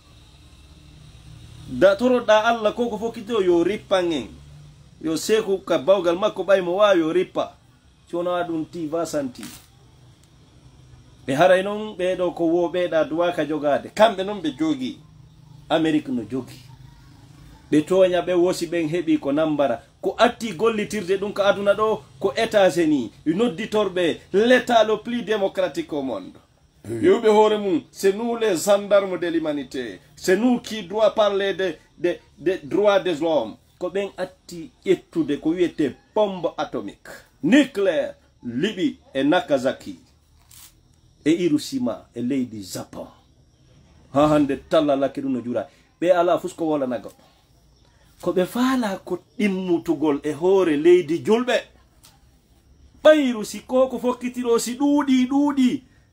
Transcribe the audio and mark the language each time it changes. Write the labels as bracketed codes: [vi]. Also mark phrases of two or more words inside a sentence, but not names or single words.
[ff] da toroɗa Allah koko fokkito yo rippan en yo seku ka bawgal makko ɓaymo wawi yo rippa cona ɗum ti vasanti ɓe haray noon ɓeɗo ko woɓeɗa duwaka jogade kamɓe noon ɓe jogi Amérique no jogi ɓe toña ɓe wosi ɓen heɓi ko nambara ko atti gollitirde ɗum ka aduna ɗo ko [fr] États-Unis nodditorɓe l'état le plus démocratique au monde [ff] yewɓe hoore mum [fr] c'est nous les gendarmes de l'humanité c'est nous qui doit parler de droits des hommes [ff] ko ɓen atti ƴettude ko wiyete [fr] bombe atomique nucléaire [ff] Libi e Nagasaki e Hiroshima e leydi Japon ha hande tallalake ɗum no jura ɓe ala fusko wolana goɗɗo ko ɓe faala ko ɗimmutugol e hoore leydi julɓe ɓayru si koko fokkitiro si ɗuuɗi